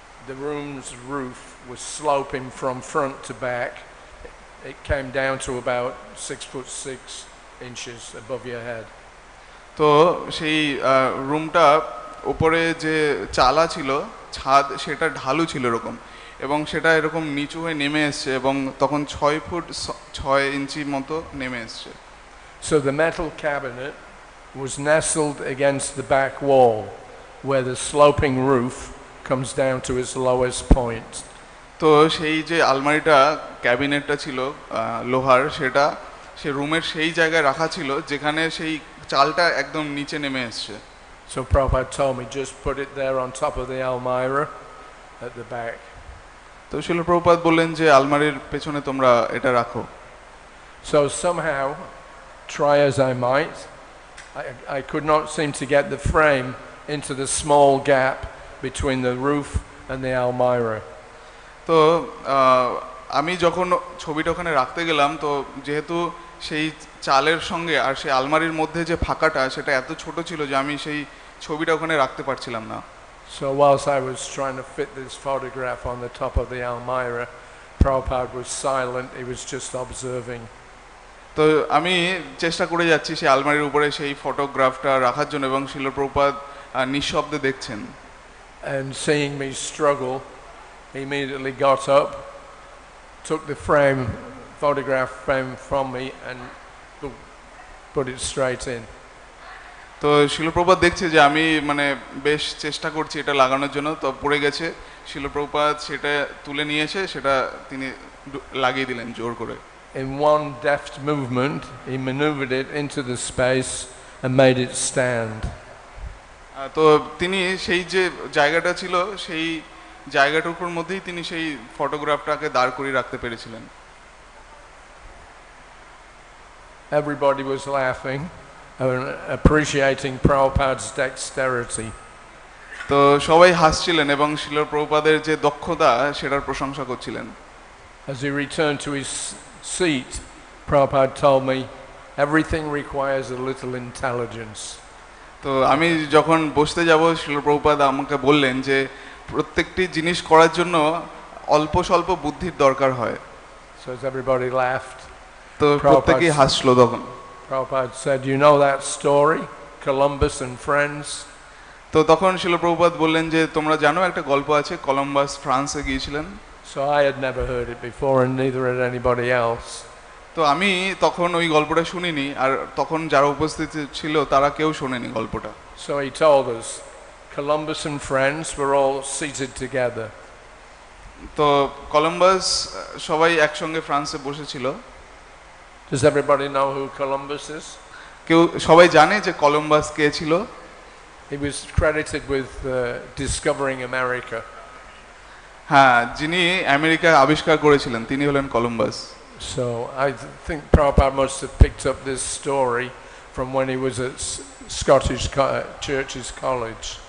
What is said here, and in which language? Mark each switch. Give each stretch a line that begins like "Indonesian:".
English: The room's roof was sloping from front to back. It came down to about 6'6" above your head.
Bangla: তো সেই রুমটা উপরে যে চালা ছিল ছাদ সেটা ঢালু ছিল এরকম, এবং সেটা এরকম নিচু হয়ে নেমে এসছে এবং তখন 6 ফুট 6 ইঞ্চি মতো নেমে এসছে।
English: So the metal cabinet was nestled against the back wall where the sloping roof comes down to its lowest point.
Bangla: তো সেই যে আলমারিটা ক্যাবিনেটটা ছিল লোহার, সেটা সে রুমের সেই জায়গায় রাখা ছিল যেখানে সেই চালটা একদম নিচে নেমে এসছে।
English: So Prabhupada told me just put it there on top of the almirah at the back.
Bangla: তো শিল প্রভুপাদ বললেন যে আলমারির পেছনে তোমরা এটা রাখো।
English: So somehow, try as I might, I could not seem to get the frame into the small gap between the roof and the almirah.
Bangla: তো আমি যখন ছবিটা ওখানে রাখতে গেলাম, তো যেহেতু সেই চালের সঙ্গে আর সেই আলমারির মধ্যে যে ফাঁকাটা সেটা এত ছোট ছিল যে আমি সেই ছবিটা ওখানে রাখতে পারছিলাম না।
English: So whilst I was trying to fit this photograph on the top of the almirah, Prabhupada was silent, he was just observing.
Bangla: তো আমি চেষ্টা করে যাচ্ছি সেই আলমারির উপরে সেই ফটোগ্রাফটা রাখার জন্য, এবং শিল প্রভুপাদ নিঃশব্দে দেখছেন।
English: And seeing me struggle, he immediately got up, took the photograph frame from me and put it straight in.
Bangla: তো শিল প্রভুপাদ দেখছে যে আমি মানে বেশ চেষ্টা করছি এটা লাগানোর জন্য, তো পড়ে গেছে। শিল প্রভুপাদ সেটা তুলে নিয়েছে, সেটা তিনি লাগিয়ে দিলেন জোর করে।
English: In one deft movement, he maneuvered it into the space and made it stand.
Bangla: তো তিনি সেই যে জায়গাটা ছিল সেই জায়গাটুকুর মধ্যেই তিনি সেই ফটোগ্রাফটাকে দাঁড় করিয়ে রাখতে পেরেছিলেন।
English: Everybody was laughing and appreciating Prabhupada's dexterity.
Bangla: তো সবাই হাসছিলেন এবং শিল প্রভুপাদের যে দক্ষতা সেটার প্রশংসা করছিলেন।
English: As he returned to his seat, Prabhupada told me, everything requires a little intelligence.
Bangla: তো আমি যখন বসতে যাব, শিল প্রভুপাদ আমাকে বললেন যে প্রত্যেকটি জিনিস করার জন্য অল্প স্বল্প বুদ্ধির দরকার হয়।
English: So as everybody laughed,
Bangla: তো প্রত্যেকেই হাসলো তখন।
English: Prabhupada said, you know that story, Columbus and friends?
Bangla: তো তখন শিল প্রভুপাদ বললেন যে তোমরা জানো একটা গল্প আছে, কলম্বাস ফ্রান্সে গিয়েছিলেন।
English: So I had never heard it before, and neither had anybody else.
Bangla: তো আমি তখন ওই গল্পটা শুনিনি, আর তখন যারা উপস্থিত ছিল তারা কেউ শোনেনি গল্পটা।
English: So he told us, Columbus and friends were all seated together.
Bangla: তো কলম্বাস সবাই একসঙ্গে ফ্রান্সে বসেছিল।
English: Does everybody know who Columbus is?
Bangla: কেউ সবাই জানে যে কলম্বাস কে ছিল?
English: He was credited with discovering America.
Bangla: হ্যাঁ, যিনি আমেরিকা আবিষ্কার করেছিলেন তিনি হলেন Columbus.
English: So I think Prabhupada must have picked up this story from when he was at Scottish Church's College.